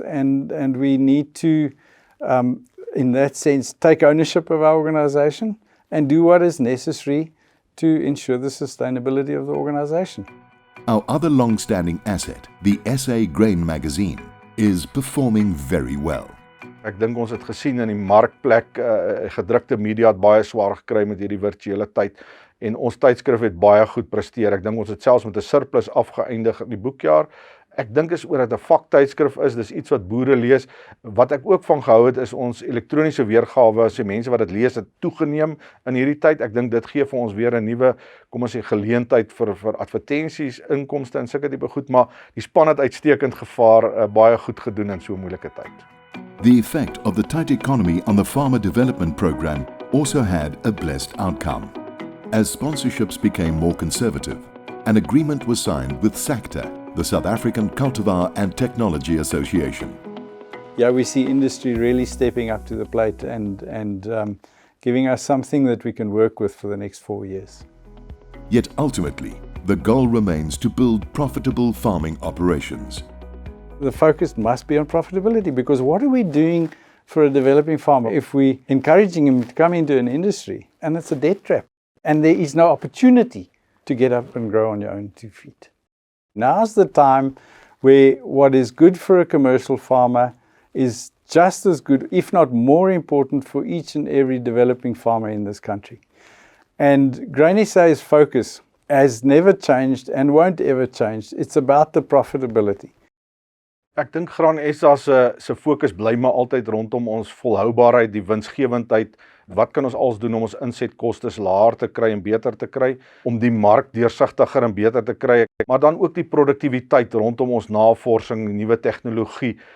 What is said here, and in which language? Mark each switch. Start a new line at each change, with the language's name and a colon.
English: And we need to, in that sense, take ownership of our organization and do what is necessary to ensure the sustainability of the organization. Our other long-standing asset, the SA Grain magazine, is performing very well.
Afrikaans: Ek dink ons het gesien in die markplek, gedrukte media het baie swaar gekry met hierdie virtuele tyd, en ons tydskrif het baie goed presteer. Ek dink ons het selfs met 'n surplus afgeëindig in die boekjaar. Ek dink is oor dat 'n vaktydskrif is, dis iets wat boere lees. Wat ek ook van gehou het is ons elektroniese weergawe, as die mense wat dit lees het toegeneem in hierdie tyd. Ek dink dit gee vir ons weer 'n nuwe, kom ons sê, geleentheid vir advertensies, inkomste en sulke tipe goed, maar die span het uitstekend gevaar, baie goed gedoen in so 'n moeilike tyd.
English: The effect of the tight economy on the Farmer Development Program also had a blessed outcome. As sponsorships became more conservative, an agreement was signed with SACTA, the South African Cultivar and Technology Association. Yeah, we see industry really stepping up to the plate and giving us something that we can work with for the next 4 years. Yet ultimately, the goal remains to build profitable farming operations. The focus must be on profitability, because what are we doing for a developing farmer if we're encouraging him to come into an industry and it's a debt trap and there is no opportunity to get up and grow on your own 2 feet? Now's the time where what is good for a commercial farmer is just as good, if not more important, for each and every developing farmer in this country. And Grain SA's focus has never changed and won't ever change. It's about the profitability.
Afrikaans: Ek dink Graan SA se fokus bly maar altyd rondom ons volhoubaarheid, die winsgewendheid. Wat kan ons als doen om ons insetkostes laer te kry en beter te kry, om die mark deursigtiger en beter te kry, maar dan ook die produktiwiteit rondom ons navorsing, nuwe tegnologie.